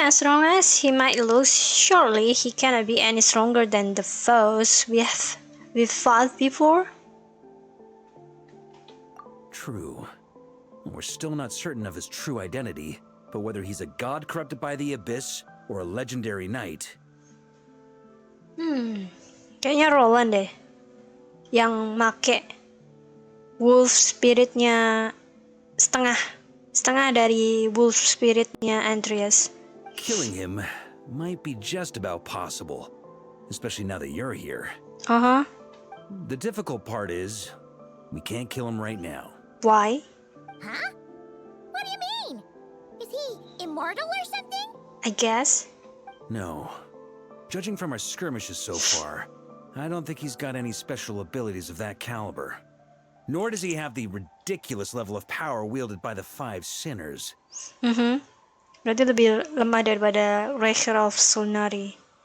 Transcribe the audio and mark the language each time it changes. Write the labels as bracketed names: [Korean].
[English] As long as he might lose, surely he cannot be any stronger than the foes we've fought before. True. We're still not certain of his true identity, but whether he's a god corrupted by the abyss or a legendary knight. [Indonesian] Kayaknya Roland deh yang make wolf spiritnya setengah dari wolf spiritnya Andreas. [English] Killing him might be just about possible, especially now that you're here. The difficult part is, we can't kill him right now. Why? Huh? What do you mean? Is he immortal or something? I guess. No. Judging from our skirmishes so far, I don't think he's got any special abilities of that caliber. Nor does he have the ridiculous level of power wielded by the five sinners. [Indonesian] Berarti lebih lemah daripada Raker of Solnari.